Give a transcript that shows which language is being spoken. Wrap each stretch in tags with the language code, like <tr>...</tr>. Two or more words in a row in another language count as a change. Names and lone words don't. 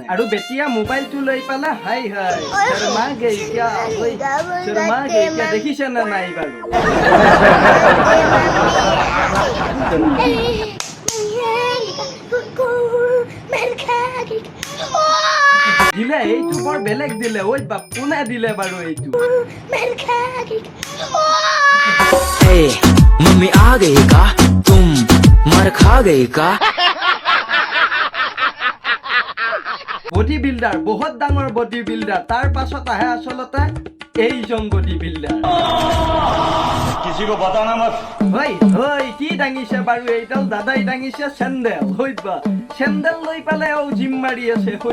<as>আৰু বেটিয়া মোবাইলটো লৈ পেলাই হাই হাই শৰ্মা গেইয়া দেখিছে না নাই বাৰু? দিলে এইটো বৰ বেলেগ দিলে। ঐ বাপ কোনে দিলে বাৰু এইটো?</as> <bho>मम्मी आ गई का तुम मर खा गई का?</bho> <as>বডি বিল্ডাৰ, বহুত ডাঙৰ বডি বিল্ডাৰ, তাৰ পাছত আহে আচলতে এইজন বডি বিল্ডাৰ। কি দাঙিছে বাৰু এইডাল? দাদাই দাঙিছে চেণ্ডেল। বা চেণ্ডেল লৈ পেলাই জিম মাৰি আছে।</as>